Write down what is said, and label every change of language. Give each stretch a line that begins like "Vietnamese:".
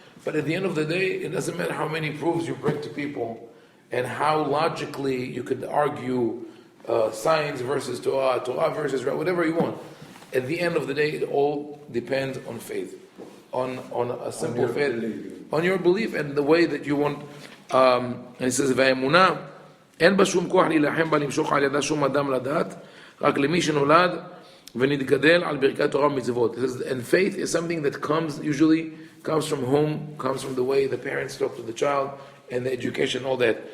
English: But at the end of the day, it doesn't matter how many proofs you bring to people, and how logically you could argue science versus Torah, Torah versus whatever you want. At the end of the day, it all depends on faith, on a simple faith, on your belief and the way that you want. And it says,
Hebrew: "V'emunah אין בה שום כוח להילחם בה למשוך על ידה שום אדם לדעת, רק למי שנולד ונתגדל על ברכת תורה ומצוות."
English: And faith is something that usually comes from home, comes from the way the parents talk to the child and the education, all that.